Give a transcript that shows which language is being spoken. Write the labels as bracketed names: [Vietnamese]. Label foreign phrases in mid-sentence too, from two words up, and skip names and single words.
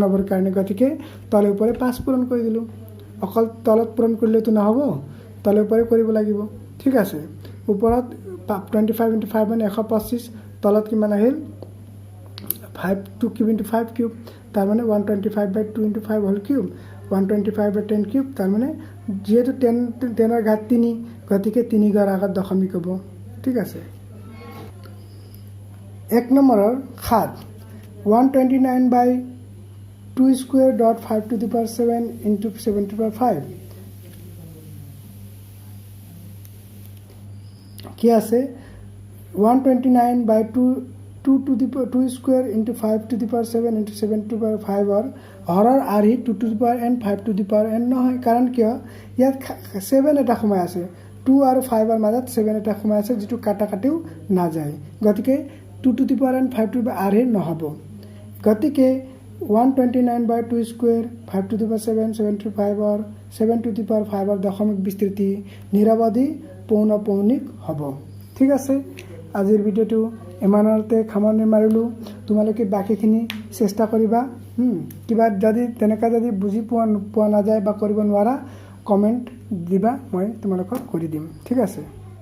[Assamese] হবৰ কাৰণে গতিকে তলে উপৰে 5 পূৰণ কৰি দিলো অকল তলত পূৰণ কৰিলে তো নহব তলে উপৰে কৰিব লাগিব ঠিক আছে উপৰত 25 ইনটু 5 মানে 125 তলত কিমান আহিল 5 2 [English] cube into [Assamese] 5 কিউব তাৰ মানে 125/2 ইনটু 5 [English] whole cube [Assamese] 125/10 কিউব তাৰ মানে যেহেতু 10ৰ ঘাত 3 গতিকে 3 গৰ আগত দশমিক হ'ব ঠিক আছে [English] 1 নম্বৰৰ 7 129/2 square dot 5 to the power 7 into 7 to the power 5 [Assamese] কি আছে [English] 129/2 2 to the 2 square into 5 to the power 7 into 7 to the power 5 or [Assamese] হৰৰ আৰহি [English] 2 to the power n [Assamese] 5 to the power n নহয় কাৰণ কিয় ইয়াত 7 এটা সময় আছে 2 আৰু 5 ৰ মাজত 7 এটা সময় আছে যেটো কাটা কাটিও না যায় গতিকে [English] 2 to the power n 5 to the power [Assamese] আৰহি নহব গতিকে 129/2 স্কয়ার [English] 5 to the power 7 7 to the power 5 [Assamese] or 7 to the power 5 ৰ দশমিক বিস্তৃতি নিৰৱধি পৌনঃপৌনিক হ'ব ঠিক আছে আজিৰ ভিডিওটো এমানতে খামনি মাৰিলো তোমালোকে বাকিখিনি চেষ্টা কৰিবা কিবা যদি তেনেকা যদি বুজি পোৱা না যায় বা কৰিব নোৱাৰা কমেন্ট দিবা মই তোমালোকক কৰি দিম ঠিক আছে